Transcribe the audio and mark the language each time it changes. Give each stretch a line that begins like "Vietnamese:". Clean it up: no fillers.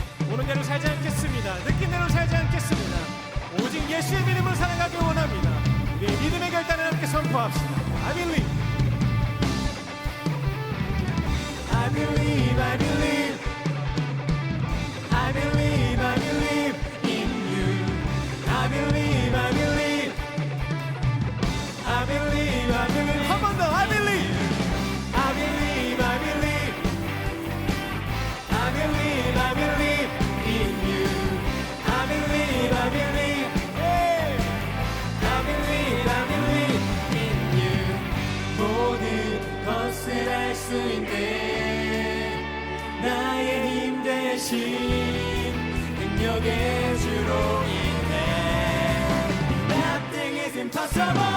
Korean: 보는 대로 살지 않겠습니다. 느낀 대로 살지 않겠습니다. 오직 예수의 믿음으로 살아가길 원합니다. 우리의 믿음의 결단을 함께 선포합시다.
English: I believe. I believe, I believe, I believe, I believe in you. I believe, I believe, I believe, I believe.
Korean: 한 번 더
English: I believe. I believe, I believe, I believe, I believe in you. I believe, I believe, I believe, I believe in you.
Korean: 모든 것을 할 수 있네. 나의 힘 대신 능력의 주로 인해
English: Nothing is impossible.